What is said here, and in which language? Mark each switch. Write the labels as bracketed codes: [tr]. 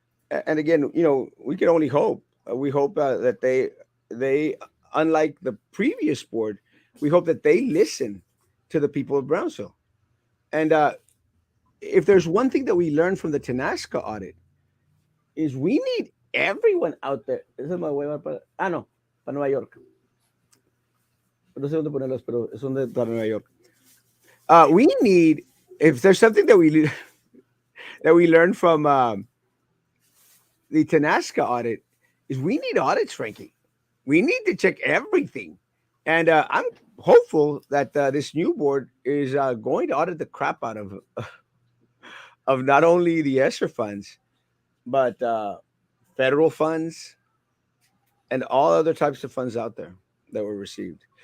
[en] And again, we can only hope. We hope that they, unlike the previous board, we hope that they listen to the people of Brownsville. And if there's one thing that we learned from the Tenasca audit, is we need everyone out there. [es] Esa me voy a llevar no, para Nueva York. No sé dónde ponerlos, pero son de para Nueva York. [en] We need, if there's something that that we learned from the Tenasca audit, is we need audits, Frankie. We need to check everything. And I'm hopeful that this new board is going to audit the crap out of not only the ESSER funds, but federal funds and all other types of funds out there that were received.